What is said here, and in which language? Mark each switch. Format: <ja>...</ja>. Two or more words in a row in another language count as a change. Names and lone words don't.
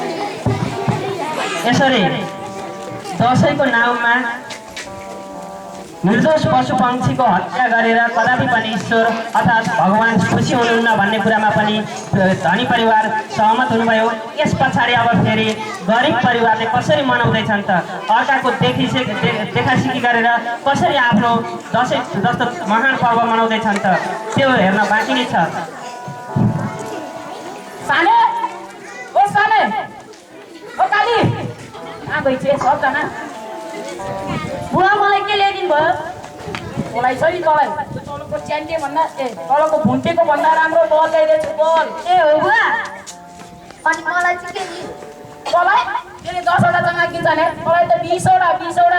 <ne>यसरी दसैँको नाउँमा निर्दोष पशु पक्षीको हत्या गरेर कदापि पनि ईश्वर अर्थात् भगवान खुसी हुनुहुन्न भन्ने कुरामा पनि धनी परिवार सहमत हुनुभयो। यस पछाडि अब फेरि गरिब परिवारले कसरी मनाउँदैछन् त, अर्काको देखासिखी गरेर कसरी आफ्नो दसैँ जस्तो महान पर्व मनाउँदैछन् त, त्यो हेर्न बाँकी नै छ। साने ओ साने ओ काली कहाँ गइछे सबजना? बुवा मलाई के ल्याइदिनु भयो? मलाई छ नि तँलाई तलको च्यान्टे भन्दा तलको भुन्टेको भन्दा राम्रो बल ल्याइदिएछु बल। ए हो बुवा, अनि मलाई चाहिँ के नि? तँलाई त्यसले 10 वटा जग्गा किन्छ नि, मलाई त 20 वटा।</ne>